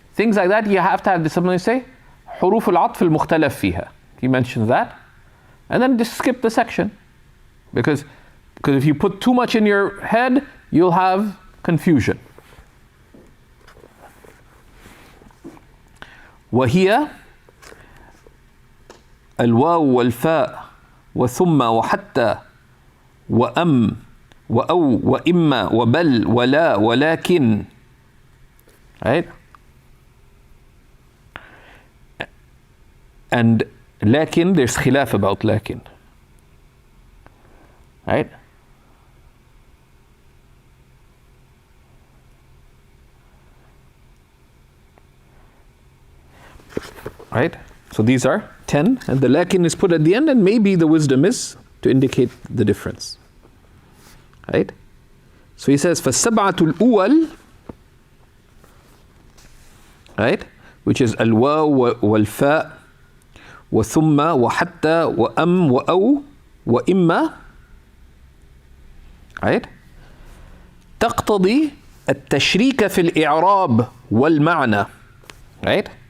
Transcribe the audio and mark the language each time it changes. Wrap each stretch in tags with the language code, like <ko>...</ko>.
<en>Things like that, you have to have something to say,</en> <ar>حروف العطف المختلف فيها.</ar> <en>He mentions that. And then just skip the section. Because if you put too much in your head, you'll have confusion.</en> <ar>وهي الواو والفاء وثم وحتى وأم وأو وإما وبل ولا ولكن.</ar> <en>Right? And لكن, there's خلاف about لكن. Right? Right? So these are 10, and the lakin is put at the end, and maybe the wisdom is to indicate the difference. Right? So he says,</en> <ar>فَالسَّبْعَةُ الْأُوَلِ,</ar> <en>right? Which is</en> <ar>الواو والفاء وثم وحتى وأم وأو وإما.</ar> <en>Right?</en> <ar>تقتضي التشريك في الإعراب والمعنى.</ar> <en>Right?</en>